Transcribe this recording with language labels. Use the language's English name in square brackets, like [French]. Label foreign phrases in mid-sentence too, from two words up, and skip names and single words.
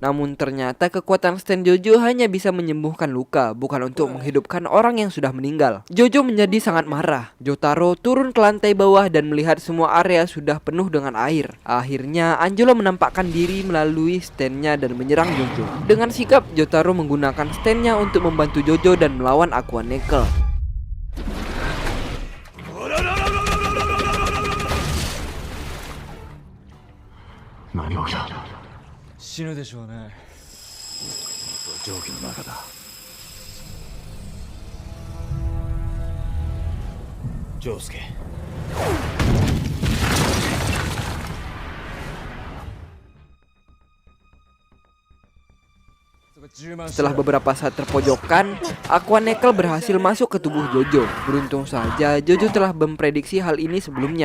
[Indonesian] Namun ternyata kekuatan stand Jojo hanya bisa menyembuhkan luka, bukan untuk menghidupkan orang yang sudah meninggal. Jojo menjadi sangat marah. Jotaro turun ke lantai bawah dan melihat semua area sudah penuh dengan air. Akhirnya Angelo menampakkan diri melalui stand-nya dan menyerang Jojo. Dengan sigap, Jotaro menggunakan stand-nya untuk membantu Jojo dan melawan aqua nickel. [Japanese] 何が起きた。死ぬでしょうね。蒸気の中だ。丈介。 [Indonesian] Setelah beberapa saat terpojokkan, aqua nickel berhasil masuk ke tubuh Jojo. Beruntung saja Jojo telah memprediksi hal ini sebelumnya.